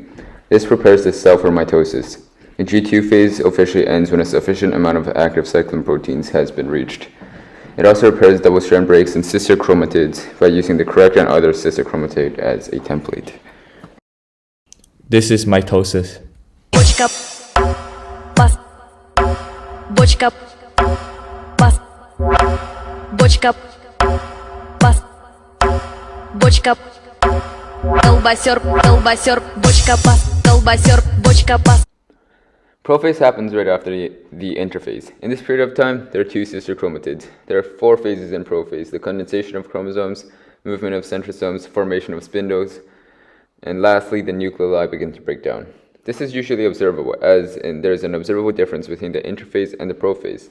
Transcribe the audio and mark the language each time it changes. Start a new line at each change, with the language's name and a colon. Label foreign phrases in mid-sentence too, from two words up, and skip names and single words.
English: This prepares the cell for mitosis. The G2 phase officially ends when a sufficient amount of active cyclin proteins has been reached. It also repairs double-strand breaks in sister chromatids by using the correct and other sister chromatid as a template. This is mitosis.
Russian: Бочка бас. Бочка бас. Бочка бас. Бочка. Колбасер, колбасер, бочка бас. Колбасер, бочка бас.
English: Prophase happens right after the interphase. In this period of time, there are 2 sister chromatids. There are 4 phases in prophase: the condensation of chromosomes, movement of centrosomes, formation of spindles, and lastly, the nucleoli begin to break down. This is usually observable, as there is an observable difference between the interphase and the prophase.